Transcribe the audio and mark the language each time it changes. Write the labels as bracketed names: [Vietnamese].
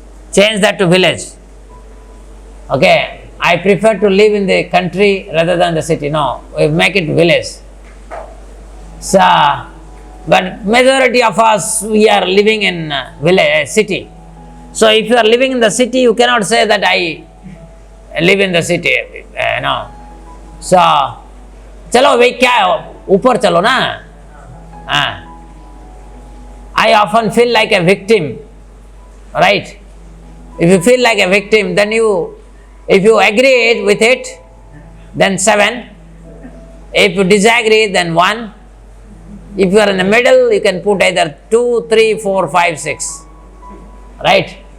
[English] Change that to village. Okay, I prefer to live in the country rather than the city. No, we make it village. So, but majority of us, we are living in village, city. So if you are living in the city, you cannot say that I live in the city. No. [Hindi] So, चलो भाई क्या है ऊपर चलो ना. [English] I often feel like a victim, right? If you feel like a victim, then if you agree with it, then 7. If you disagree, then 1. If you are in the middle, you can put either 2, 3, 4, 5, 6. Right?